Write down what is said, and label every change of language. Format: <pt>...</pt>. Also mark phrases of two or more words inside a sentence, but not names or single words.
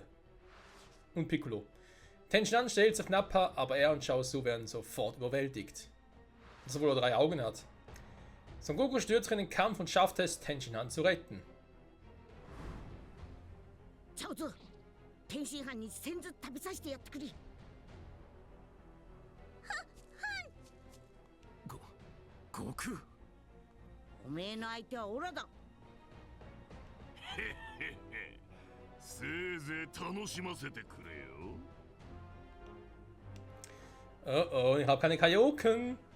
<de>Und Piccolo. Tenshinhan stellt sich Nappa, aber er und Chaozu werden sofort überwältigt. Obwohl er 3 Augen hat. Son Goku stürzt in den Kampf und schafft es, Tenshinhan zu retten.</de> <ja>Chaozu, Tenshinhan に先ず食べさせてやってくれ。悟空おめえの相手はオラだ。せいぜい楽しませてくれよ。</ja> <de>Oh, ich habe keine Kaioken.</de>